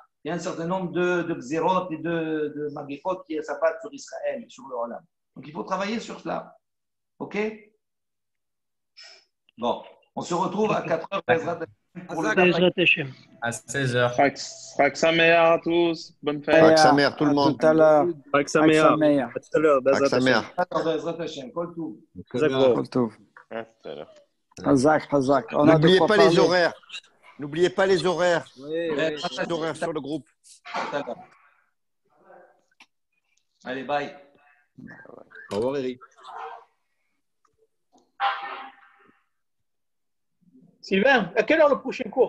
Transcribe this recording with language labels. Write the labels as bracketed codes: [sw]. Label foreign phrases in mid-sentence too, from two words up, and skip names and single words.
[fr] Il y a un certain nombre de xérotes et de magéphot qui s'abattent sur Israël, sur le Olam. Donc il faut travailler sur cela. OK? Bon, on se retrouve à 4h pour le [he] בעזרת השם. [fr] À 16h. [he] חג שמח [fr] à tous. Bonne fête. [he] חג שמח, [fr] tout le monde. Tout à l'heure. [he] חג שמח. חג שמח. [fr] À tout à l'heure. [he] חג שמח. בעזרת השם כל טוב. כל טוב. [fr] À tout à l'heure. [he] חזק חזק. [fr] On a de N'oubliez quoi pas parler. les horaires. N'oubliez pas les horaires. Oui, Les horaires sur le groupe. Allez, bye. Au revoir, Eric. Sylvain, à quelle heure le prochain cours?